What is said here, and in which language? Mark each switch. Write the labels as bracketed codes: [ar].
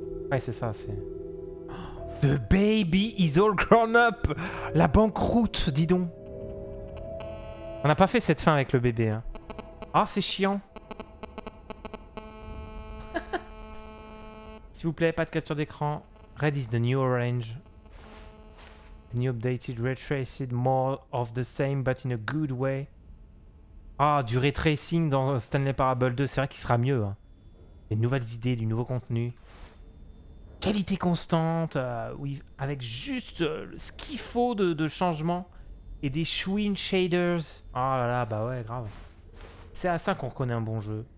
[fr] Ouais, c'est ça, c'est... [en] The baby is all grown up. [fr] La banqueroute, dis donc. On n'a pas fait cette fin avec le bébé, hein. Ah, c'est chiant. S'il vous plaît, pas de capture d'écran. [en] Red is the new orange. The new updated ray traced, more of the same but in a good way. [fr] Ah, du ray tracing dans Stanley Parable 2, c'est vrai qu'il sera mieux, hein. Des nouvelles idées, du nouveau contenu. Qualité constante, oui, avec juste ce qu'il faut de changement et des chouin shaders. Oh là là, bah ouais, grave. C'est à ça qu'on reconnaît un bon jeu.